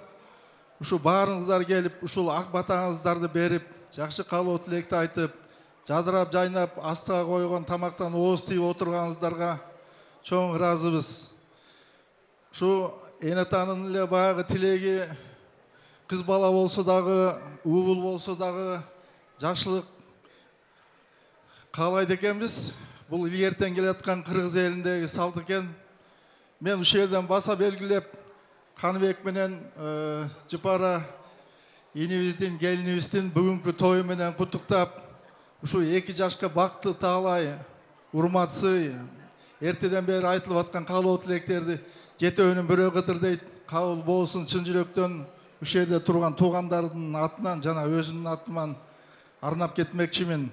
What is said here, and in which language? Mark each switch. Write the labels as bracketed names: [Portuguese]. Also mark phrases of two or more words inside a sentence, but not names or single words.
[Kyrgyz] Ушу баарыңыздар келип, ушул ак батаңыздарды берип, жакшы каалоо тилекти айтып, жадырап жайнап, астыга койгон тамактан ооз тийип отурганыңыздарга чоң ыраазыбыз. Ушу энетанын эле баягы тилеги кыз бала болсо дагы, уул болсо дагы жакшылык каалайт экенбиз. [Kazakh] бұл илгертен келе жатқан Қырғыз еліндегі салт екен. Мен осы жерден баса белгілеп, [Kyrgyz] Қаныбек менен Жыпара енебиздин, келинибиздин бүгүнкү тою менен куттуктап, ушу 2 жашка бакты таалай, урматсый, эртеден бери айтылып аткан каалоо тилектерди жетөөнүн бирөө кытыр дейт, кабыл болсун чын жүрөктөн ушул жерде турган туугандардын атынан жана өзүмдүн атыман арнап кетмекчимин.